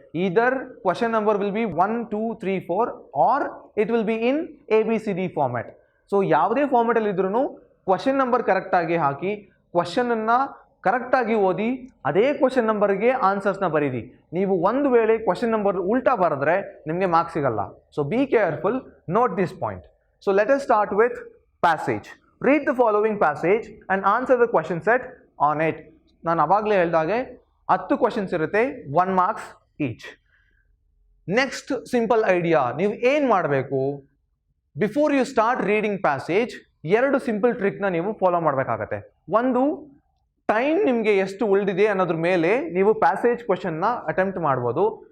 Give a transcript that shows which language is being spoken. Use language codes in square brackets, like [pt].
[en] Either question number will be 1 2 3 4 or it will be in ABCD format. [kn] So ಯಾವುದೇ ಫಾರ್ಮ್ಯಾಟಲ್ಲಿ ಇದ್ರೂ question number ಕರೆಕ್ಟಾಗಿ ಹಾಕಿ, ಕ್ವಶನನ್ನು ಕರೆಕ್ಟಾಗಿ ಓದಿ, ಅದೇ ಕ್ವಶನ್ ನಂಬರ್ಗೆ ಆನ್ಸರ್ಸ್ನ ಬರೀರಿ. ನೀವು ಒಂದು ವೇಳೆ ಕ್ವಶನ್ ನಂಬರ್ ಉಲ್ಟಾ ಬರೆದ್ರೆ ನಿಮಗೆ ಮಾರ್ಕ್ಸ್ ಸಿಗಲ್ಲ. [en] So be careful, note this point. So let us start with passage. Read the following passage and answer the question set on it. [kn] ನಾನು ಅವಾಗಲೇ ಹೇಳಿದಾಗೆ 10 ಕ್ವಶನ್ಸ್ ಇರುತ್ತೆ, 1 marks each. Next simple idea, ನೀವು ಏನು ಮಾಡಬೇಕು, [en] before you start reading passage [kn] 2 simple ಟ್ರಿಕ್ನ ನೀವು follow ಮಾಡಬೇಕಾಗತ್ತೆ. ಒಂದು, ಟೈಮ್ ನಿಮಗೆ ಎಷ್ಟು ಉಳಿದಿದೆ ಅನ್ನೋದ್ರ ಮೇಲೆ ನೀವು ಪ್ಯಾಸೇಜ್ ಕ್ವಶನ್ನ ಅಟೆಂಪ್ಟ್ ಮಾಡ್ಬೋದು.